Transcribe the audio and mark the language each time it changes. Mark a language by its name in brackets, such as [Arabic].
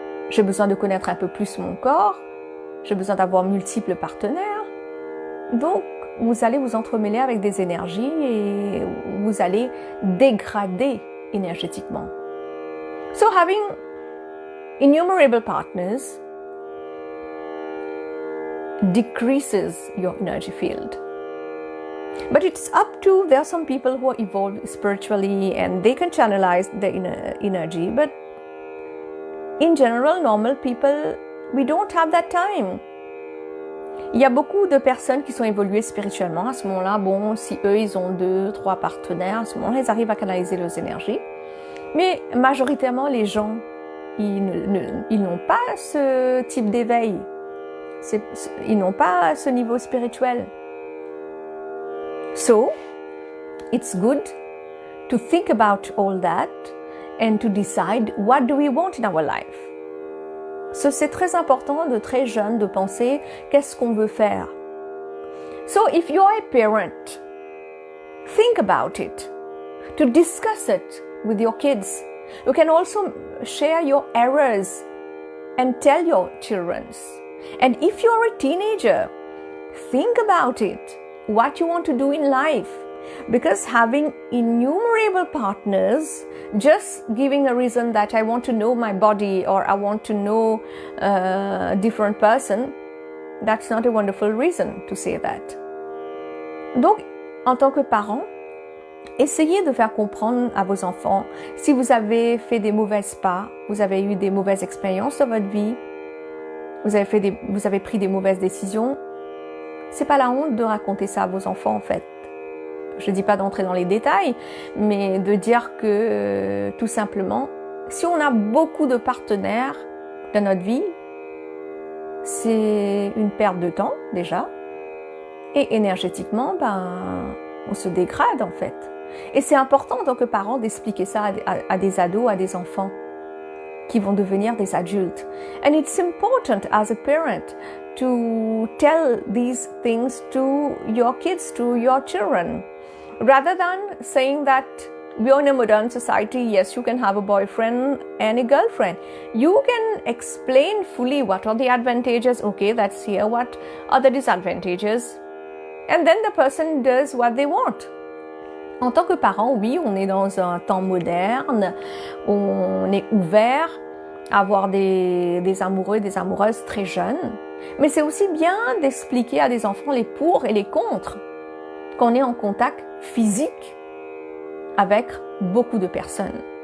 [French] J'ai besoin de connaître un peu plus mon corps. J'ai besoin d'avoir multiples partenaires. Donc, vous allez vous entremêler avec des énergies et vous allez dégrader énergétiquement. [English] So, having innumerable partners decreases your energy field. But it's up to, there are some people who are evolved spiritually and they can channelize their energy. But in general, normal people, we don't have that time. [French] Il y a beaucoup de personnes qui sont évoluées spirituellement. À ce moment-là, bon, si eux, ils ont 2, 3 partenaires, à ce moment-là, ils arrivent à canaliser leurs énergies. Mais majoritairement, les gens, ils n'ont pas ce type d'éveil. Ils n'ont pas ce niveau spirituel. [English] So, it's good to think about all that and to decide what do we want in our life. [French] So, c'est très important de très jeune de penser qu'est-ce qu'on veut faire. [English] So, if you are a parent, think about it, to discuss it with your kids. You can also share your errors and tell your children. And if you are a teenager, think about it. What you want to do in life, because having innumerable partners, just giving a reason that I want to know my body or I want to know a different person, that's not a wonderful reason to say that. [French] Donc, en tant que parent, essayez de faire comprendre à vos enfants, si vous avez fait des mauvaises pas, vous avez eu des mauvaises expériences dans votre vie, vous avez pris des mauvaises décisions, c'est pas la honte de raconter ça à vos enfants en fait. Je dis pas d'entrer dans les détails, mais de dire que tout simplement, si on a beaucoup de partenaires dans notre vie, c'est une perte de temps déjà, et énergétiquement, on se dégrade en fait. Et c'est important en tant que parent d'expliquer ça à des ados, à des enfants qui vont devenir des adultes. [English] And it's important as a parent to tell these things to your kids, to your children, rather than saying that we are in a modern society, yes, you can have a boyfriend and a girlfriend. You can explain fully what are the advantages, okay, that's here, what are the disadvantages, and then the person does what they want. [French] En tant que parent, oui, on est dans un temps moderne, on est ouvert à avoir des amoureux et des amoureuses très jeunes, mais c'est aussi bien d'expliquer à des enfants les pour et les contre, qu'on est en contact physique avec beaucoup de personnes.